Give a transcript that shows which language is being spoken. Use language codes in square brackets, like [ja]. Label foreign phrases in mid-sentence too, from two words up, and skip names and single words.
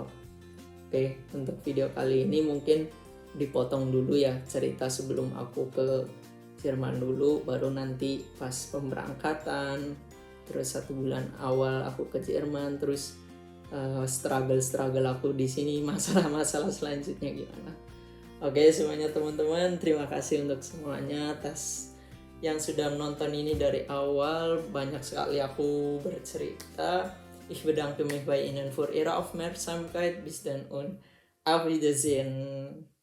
[id] Oke, untuk video kali ini mungkin dipotong dulu ya cerita sebelum aku ke Jerman dulu, baru nanti pas pemberangkatan, terus 1 bulan awal aku ke Jerman, terus struggle aku di sini, masalah selanjutnya gimana. Oke semuanya teman-teman, terima kasih untuk semuanya atas yang sudah menonton ini dari awal. Banyak sekali aku bercerita, [de] Ich bedanke mich bei Ihnen für Ihre Aufmerksamkeit. Bis dann und auf Wiedersehen.